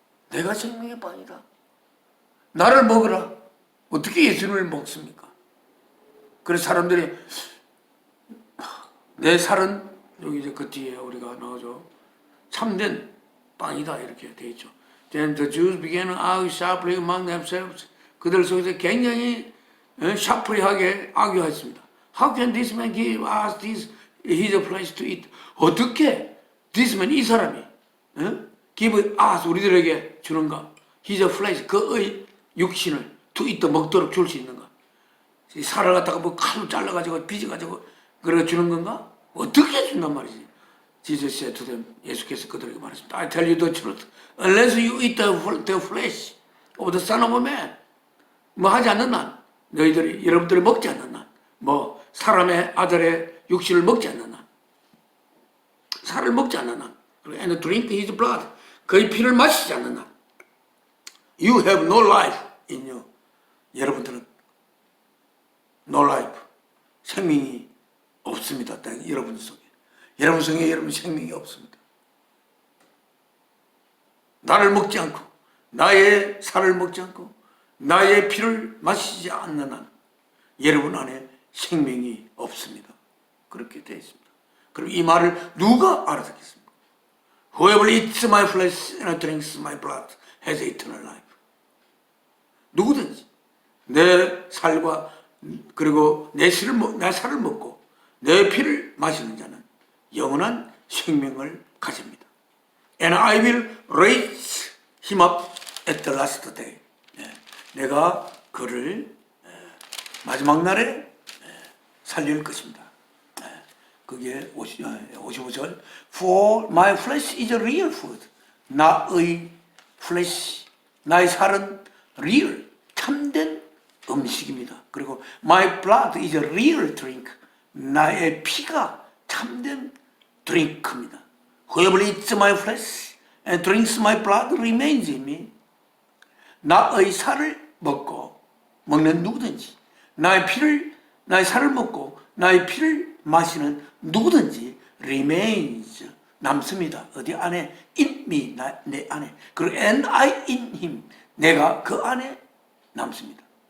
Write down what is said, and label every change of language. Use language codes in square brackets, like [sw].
[ko] 내가 생명의 빵이다. 나를 먹으라. 어떻게 예수님을 먹습니까? 그래서 사람들이 내 살은 여기 이제 그 뒤에 우리가 나오죠. 참된 빵이다 이렇게 되어 있죠. [en] Then the Jews began to argue sharply among themselves. [ko] 그들 속에서 굉장히 샤프리하게 argu했습니다. [en] How can this man give us this his place to eat? [ko] 어떻게 [en] this man [ko] 이 사람이 [en] give us [ko] 우리들에게 주는가? [en] His flesh [ko] 그의 육신을 [en] to eat [ko] 먹도록 줄 수 있는가? 살을 갖다가 뭐 칼로 잘라가지고 빚어가지고 그래 주는 건가? 어떻게 준단 말이지? [en] Jesus said to them, [ko] 예수께서 그들에게 말했습니다. [en] I tell you the truth. Unless you eat the flesh of the Son of Man. [ko] 뭐 하지 않는 한, 너희들이 여러분들이 먹지 않는 한, 뭐 사람의 아들의 육신을 먹지 않는 한, 살을 먹지 않는 한, [en] and drink his blood. [ko] 그의 피를 마시지 않는 한, [en] you have no life in you. [ko] 여러분들은 [en] no life, [ko] 생명이 없습니다. 여러분 속에. 여러분 속에 여러분 생명이 없습니다. 나를 먹지 않고 나의 살을 먹지 않고 나의 피를 마시지 않는 한 여러분 안에 생명이 없습니다. 그렇게 되어 있습니다. 그럼 이 말을 누가 알아듣겠습니까? [en] Whoever eats my flesh and drinks my blood has eternal life. [ko] 누구든지 내 살과 그리고 내 살을 먹고 내 피를 마시는 자는 영원한 생명을 가집니다. [en] And I will raise him up at the last day. [ko] 내가 그를 마지막 날에 살릴 것입니다. 그게 55절. [en] For my flesh is a real food. [ko] 나의 flesh, 나의 살은 real, 참된 음식입니다. [en] 그리고 my blood is a real drink. [ko] 나의 피가 참된 드링크입니다. [en] Whoever eats my flesh and drinks my blood remains in me. [ko] 나의 살을 먹고 먹는 누구든지 나의 살을 먹고 나의 피를 마시는 누구든지 remains 남습니다. 어디 안에? [en] in me, [ko] 내 안에. 그리고 [en] and I in him, [ko] 내가 그 안에 남습니다.